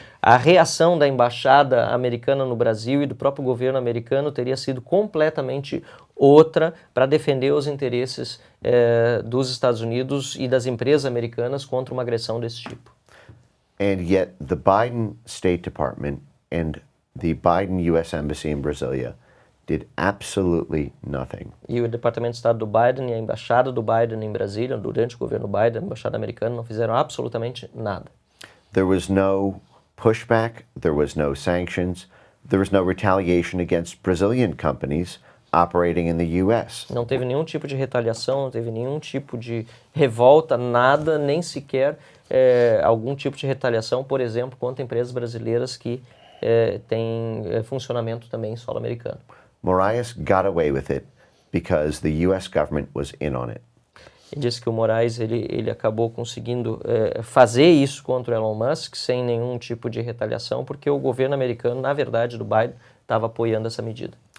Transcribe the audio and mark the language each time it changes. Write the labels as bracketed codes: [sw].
[pt] A reação da embaixada americana no Brasil e do próprio governo americano teria sido completamente outra para defender os interesses dos Estados Unidos e das empresas americanas contra uma agressão desse tipo. [en] And yet the Biden State Department and the Biden U.S. Embassy in Brasilia did absolutely nothing. [pt] E o Departamento de Estado do Biden e a embaixada do Biden em Brasília, durante o governo Biden, a embaixada americana, não fizeram absolutamente nada. [en] There was no pushback, there was no sanctions, there was no retaliation against Brazilian companies operating in the U.S. [pt] Não teve nenhum tipo de retaliação, não teve nenhum tipo de revolta, nada, nem sequer algum tipo de retaliação, por exemplo, contra empresas brasileiras que têm funcionamento também em solo americano. [en] Moraes got away with it because the U.S. government was in on it. [pt] Ele disse que o Moraes ele acabou conseguindo fazer isso contra o Elon Musk sem nenhum tipo de retaliação, porque o governo americano, na verdade, do Biden, estava apoiando essa medida.